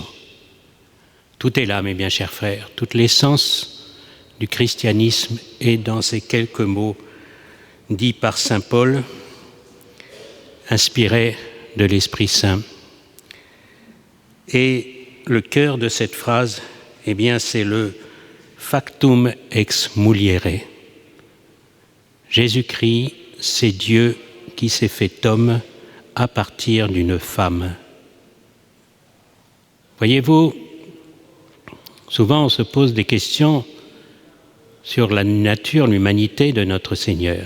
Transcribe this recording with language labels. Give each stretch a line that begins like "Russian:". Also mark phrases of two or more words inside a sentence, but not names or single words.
French: Tout est là, mes bien chers frères, toute l'essence du christianisme est dans ces quelques mots dits par saint Paul, inspirés de l'Esprit Saint. Et le cœur de cette phrase, eh bien, c'est le
Latin: factum ex muliere.
French: Jésus-Christ, c'est Dieu qui s'est fait homme à partir d'une femme. Voyez-vous, souvent on se pose des questions sur la nature, l'humanité de notre Seigneur.